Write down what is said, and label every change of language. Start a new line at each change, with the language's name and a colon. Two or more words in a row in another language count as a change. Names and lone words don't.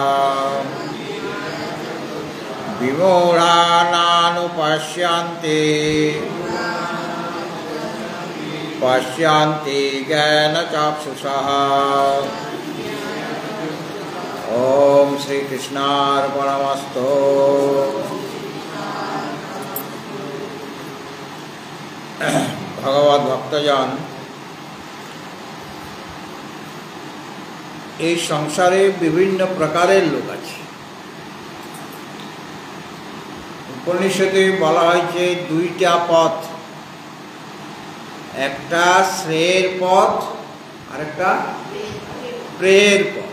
Sanskrit: विमूढानानुपश्यन्ति पश्यन्ति ज्ञानचक्षुषः। ओम श्री कृष्णार्पणमस्तु।
Bangla: ভগবত ভক্তজন, এই সংসারে বিভিন্ন প্রকারের লোক আছে। উপনিষদে বলা হয়েছে 2টা পথ, একটা শ্রেয়ের পথ আর একটা প্রেয়ের পথ।